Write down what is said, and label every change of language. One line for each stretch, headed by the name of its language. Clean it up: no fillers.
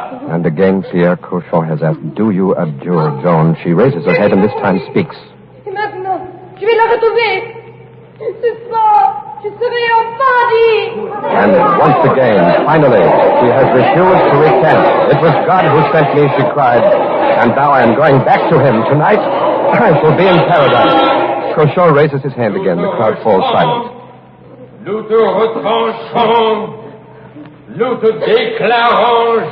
English: And again, Pierre Cochon has asked, do you abjure, Joan? She raises her head and this time speaks.
French: Et maintenant, je vais la retrouver. Ce soir, je serai en paradis.
English: And once again, finally, she has refused to recant. It was God who sent me, she cried. And now I am going back to him. Tonight, I shall be in paradise. Cochon raises his hand again. The crowd falls silent.
French: Nous te retranchons. Nous te déclarons,